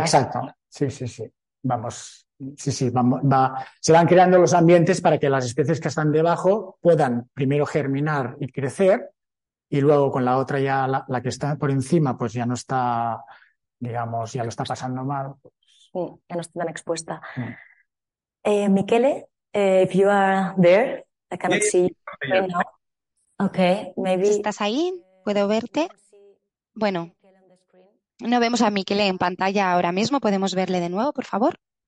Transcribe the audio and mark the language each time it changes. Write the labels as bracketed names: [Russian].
[Spanish] Exacto, sí. Vamos. Sí, se van creando los ambientes para que las especies que están debajo puedan primero germinar y crecer y luego con la otra ya la que está por encima pues ya no está, digamos, ya lo está pasando mal. Ya no está tan expuesta. [English] Michele, if you are there, I cannot see you right now. Okay, maybe. [Spanish] ¿Estás ahí? ¿Puedo verte? Bueno, no vemos a Michele en pantalla ahora mismo. ¿Podemos verle de nuevo, por favor?